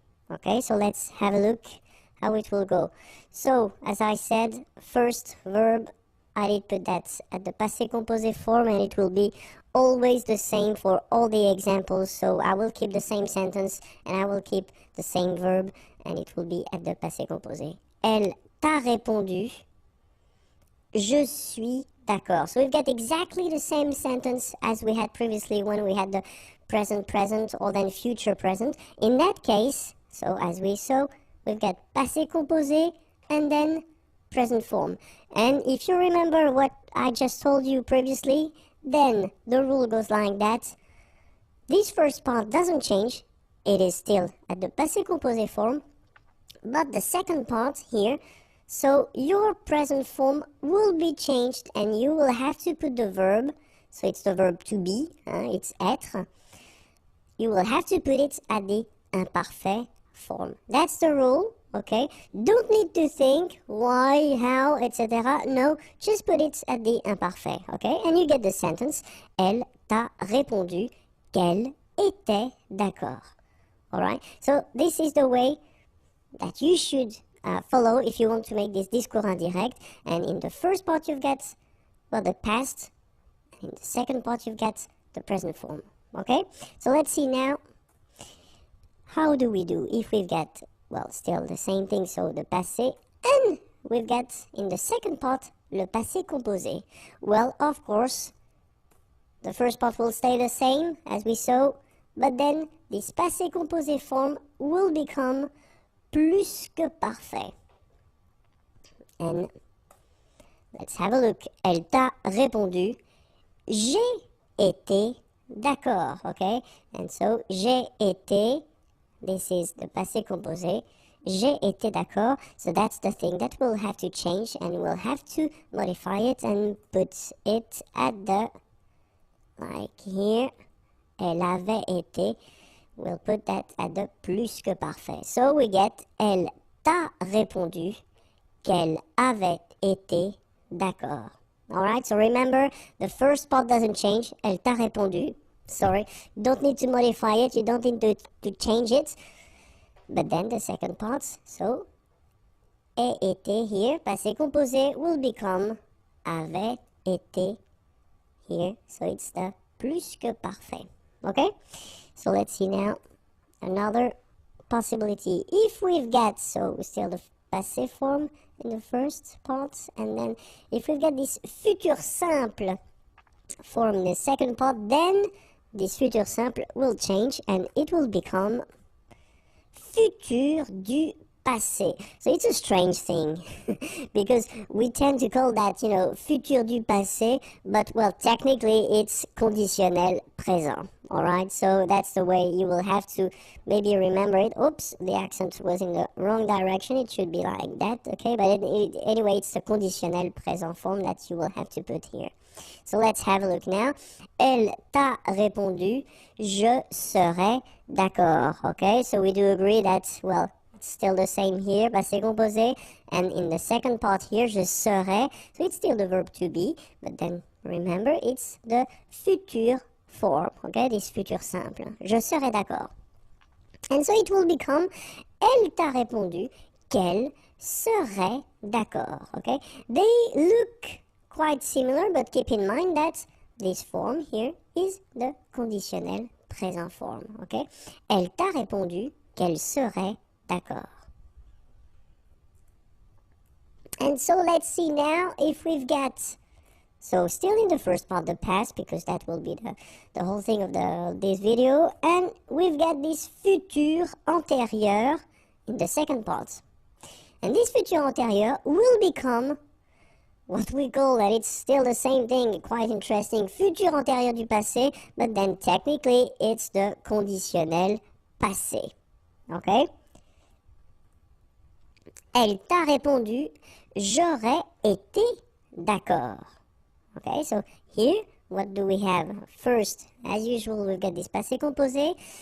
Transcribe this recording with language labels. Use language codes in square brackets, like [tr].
[en] Okay, so let's have a look how it will go. So, as I said, first verb, I did put that at the passé composé form, and it will be always the same for all the examples. So I will keep the same sentence, and I will keep the same verb, and it will be at the passé composé. [fr] Elle t'a répondu, je suis d'accord. [en] So we've got exactly the same sentence as we had previously when we had the present present or then future present. In that case, so as we saw, we've got passé composé and then present form. And if you remember what I just told you previously, then the rule goes like that. This first part doesn't change. It is still at the passé composé form. But the second part here, so your present form will be changed, and you will have to put the verb, so it's the verb to be, it's être. You will have to put it at the imparfait form. That's the rule, okay? Don't need to think why, how, etc. No, just put it at the imparfait, okay? And you get the sentence, [fr] elle t'a répondu qu'elle était d'accord. [en] Alright? So this is the way that you should follow if you want to make this discours indirect. And in the first part you've got, well, the past. In the second part you've got the present form. Okay? So let's see now, how do we do if we've got, well, still the same thing, so the passé, and we've got in the second part le passé composé. Well, of course, the first part will stay the same as we saw, but then this passé composé form will become plus que parfait. And let's have a look. [fr] Elle t'a répondu, j'ai été d'accord, okay? [en] And so, [fr] j'ai été, [en] this is the [fr] passé composé, j'ai été d'accord. [en] So that's the thing that we'll have to change, and we'll have to modify it and put it at the, like here, [fr] elle avait été. [en] We'll put that at the plus que parfait. So we get, [fr] elle t'a répondu qu'elle avait été d'accord. [en] Alright, so remember, the first part doesn't change. [fr] Elle t'a répondu. [en] Sorry, don't need to modify it. You don't need to change it. But then the second part, so, [fr] ait été [en] here. Passé composé will become [fr] avait été [en] here. So it's the plus que parfait. Okay? So let's see now another possibility. If we've got, so still the passé form in the first part, and then if we've got this futur simple form in the second part, then this futur simple will change and it will become futur du passé. So it's a strange thing because we tend to call that, you know, futur du passé, but well, technically it's conditionnel présent. All right, so that's the way you will have to maybe remember it. Oops, the accent was in the wrong direction. It should be like that, okay? But anyway, it's the conditionnel présent form that you will have to put here. So let's have a look now. [fr] Elle t'a répondu, je serai d'accord. [en] Okay, so we do agree that, well, it's still the same here, passé composé. And in the second part here, [fr] je serai. [en] So it's still the verb to be, but then remember, it's the futur form, okay, this futur simple. [fr] Je serai d'accord. [en] And so it will become, [fr] elle t'a répondu qu'elle serait d'accord, okay? [en] They look quite similar, but keep in mind that this form here is the conditionnel présent form, okay? [fr] Elle t'a répondu qu'elle serait d'accord. [en] And so let's see now if we've got, so still in the first part, the past, because that will be the whole thing of this video, and we've got this futur antérieur in the second part. And this futur antérieur will become what we call, that it's still the same thing, quite interesting, futur antérieur du passé, but then technically it's the conditionnel passé. Okay? [fr] Elle t'a répondu, j'aurais été d'accord. [en] Okay, so here, what do we have? First, as usual, we've got this passé composé.